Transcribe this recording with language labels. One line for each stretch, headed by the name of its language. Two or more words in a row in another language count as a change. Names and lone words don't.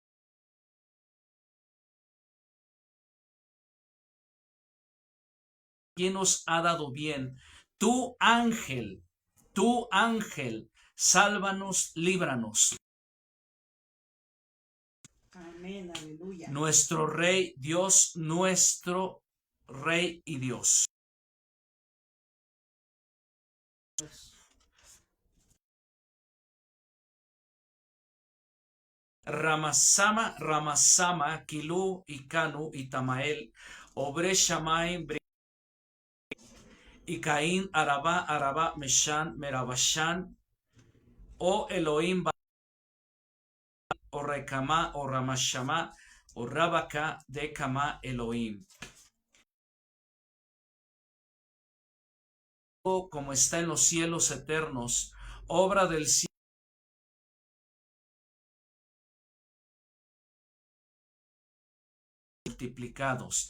Spanish: ¿Quién nos ha dado bien? Tu ángel, sálvanos, líbranos. Amén, aleluya. Nuestro Rey, Dios, nuestro Rey y Dios. Ramasama, Ramasama, Kilu, Ikanu, Itamael, Obre Shamay, Ikain, Araba, Araba, Meshan, Merabashan, O Elohim, O Rekama, O Ramashama, O Rabaka, Dekama, Elohim. Como está en los cielos eternos, obra del cielo, multiplicados.